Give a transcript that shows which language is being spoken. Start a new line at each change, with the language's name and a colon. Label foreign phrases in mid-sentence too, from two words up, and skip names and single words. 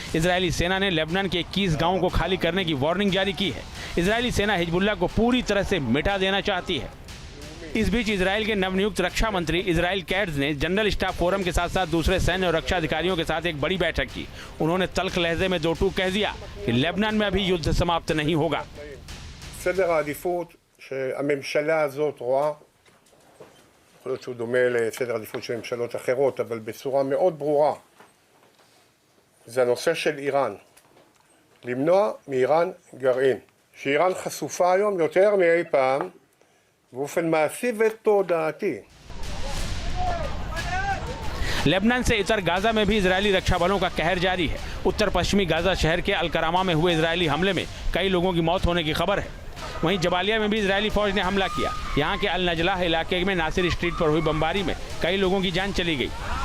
Hindi: इजरायली सेना ने लेबनान के 21 गांवों को खाली करने की वार्निंग जारी की है। इजरायली सेना हिजबुल्लाह को पूरी तरह से मिटा देना चाहती है। इस बीच इजराइल के नवनियुक्त रक्षा मंत्री इजराइल कैट्ज ने जनरल स्टाफ फोरम के साथ साथ दूसरे सैन्य और रक्षा अधिकारियों के साथ एक बड़ी बैठक की। उन्होंने तल्ख लहजे में दो टूक कह दिया कि लेबनान में अभी युद्ध समाप्त नहीं होगा।
Hebrew: סדר העדיפות שהממשלה הזאת רואה, יכול להיות שהוא דומה לסדר העדיפות של ממשלות אחרות, אבל בצורה מאוד ברורה, זה הנושא של איראן. למנוע מאיראן גרעין. שאיראן חשופה היום יותר מאי פעם, באופן מעשי ותודעתי.
Hindi: लेबनान से इतर गाजा में भी इजरायली रक्षा बलों का कहर जारी है। उत्तर पश्चिमी गाजा शहर के अलकरामा में हुए इजरायली हमले में कई लोगों की मौत होने की खबर है। वहीं जबालिया में भी इजरायली फौज ने हमला किया। यहां के अल नजलाह इलाके में नासिर स्ट्रीट पर हुई बमबारी में कई लोगों की जान चली गई।